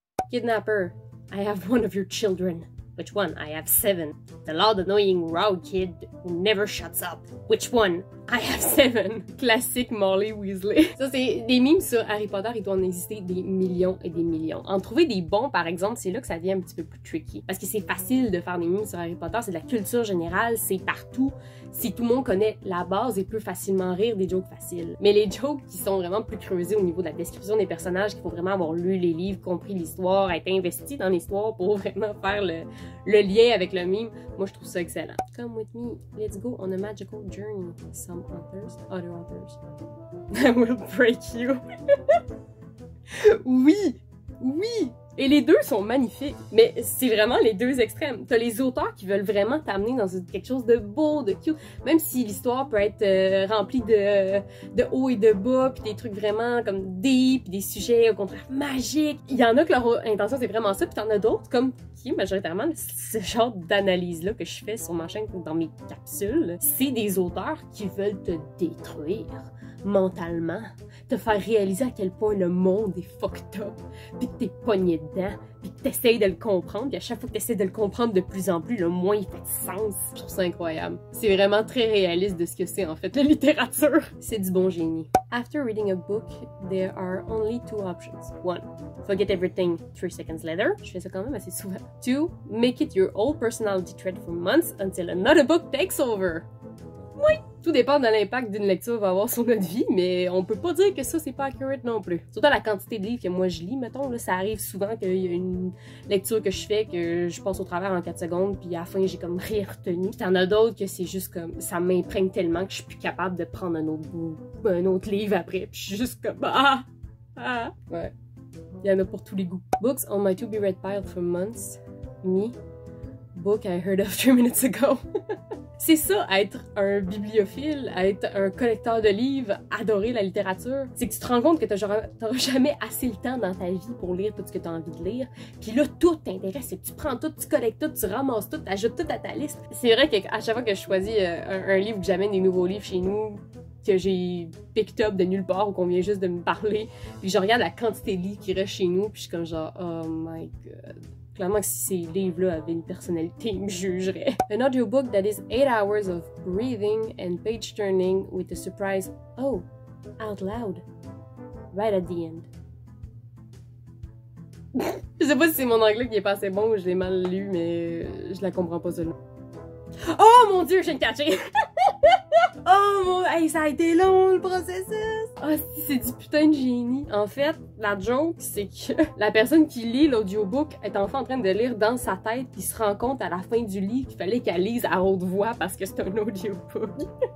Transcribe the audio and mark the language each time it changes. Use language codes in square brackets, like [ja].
[en] Kidnapper, I have one of your children. Which one? I have 7. The loud, annoying, raw kid who never shuts up. Which one? I have 7. Classique Molly Weasley. [fr] Ça, c'est des memes sur Harry Potter, il doit en exister des millions et des millions. En trouver des bons, par exemple, c'est là que ça devient un petit peu plus tricky. Parce que c'est facile de faire des memes sur Harry Potter, c'est de la culture générale, c'est partout. Si tout le monde connaît la base et peut facilement rire des jokes faciles. Mais les jokes qui sont vraiment plus creusés au niveau de la description des personnages, qu'il faut vraiment avoir lu les livres, compris l'histoire, être investi dans l'histoire pour vraiment faire le lien avec le meme, moi je trouve ça excellent. [en] Come with me, let's go on a magical journey. Some authors, other authors. I will break you. [fr] Oui! Oui! Et les deux sont magnifiques, mais c'est vraiment les deux extrêmes. T'as les auteurs qui veulent vraiment t'amener dans quelque chose de beau, de cute, même si l'histoire peut être remplie de haut et de bas, puis des trucs vraiment comme deep, puis des sujets au contraire magiques. Il y en a que leur intention c'est vraiment ça, puis t'en as d'autres comme qui majoritairement ce genre d'analyse-là que je fais sur ma chaîne dans mes capsules, c'est des auteurs qui veulent te détruire mentalement, te faire réaliser à quel point le monde est fucked up, puis que t'es pogné dedans, puis que t'essayes de le comprendre, puis à chaque fois que t'essayes de le comprendre de plus en plus, le moins il fait de sens. Je trouve ça incroyable. C'est vraiment très réaliste de ce que c'est en fait la littérature. C'est du bon génie. [en] After reading a book, there are only 2 options. 1. Forget everything 3 seconds later. [fr] Je fais ça quand même assez souvent. 2. [en] Make it your whole personality trait for months until another book takes over. [fr] Oui! Tout dépend de l'impact d'une lecture va avoir sur notre vie, mais on peut pas dire que ça, c'est pas accurate non plus. Surtout la quantité de livres que moi je lis, mettons, là, ça arrive souvent qu'il y a une lecture que je fais, que je passe au travers en 4 secondes, puis à la fin, j'ai comme rien retenu. Puis t'en as d'autres que c'est juste comme, ça m'imprègne tellement que je suis plus capable de prendre un autre livre après, puis je suis juste comme, ouais. Il y en a pour tous les goûts. [en] Books on my to be read pile for months. Me. Book I heard of 3 minutes ago. [fr] C'est ça, être un bibliophile, être un collecteur de livres, adorer la littérature. C'est que tu te rends compte que t'auras jamais assez le temps dans ta vie pour lire tout ce que tu as envie de lire. Puis là, tout t'intéresse, c'est que tu prends tout, tu collectes tout, tu ramasses tout, tu ajoutes tout à ta liste. C'est vrai qu'à chaque fois que je choisis un livre, que j'amène des nouveaux livres chez nous, que j'ai picked up de nulle part ou qu'on vient juste de me parler, puis je regarde la quantité de livres qui restent chez nous, puis je suis comme genre, [en] oh my god. [fr] Clairement que si ces livres-là avaient une personnalité, ils me jugeraient. [en] An audiobook that is 8 hours of breathing and page turning with a surprise "oh" out loud right at the end. [fr] Je sais pas si c'est mon anglais qui est pas assez bon ou je l'ai mal lu, mais je la comprends pas seulement. Oh mon dieu, je viens de catcher! Oh mon... Hey, ça a été long, le processus! Ah, si, c'est du putain de génie. En fait, la joke, c'est que la personne qui lit l'audiobook est enfin en train de lire dans sa tête puis se rend compte à la fin du livre qu'il fallait qu'elle lise à haute voix parce que c'est un audiobook.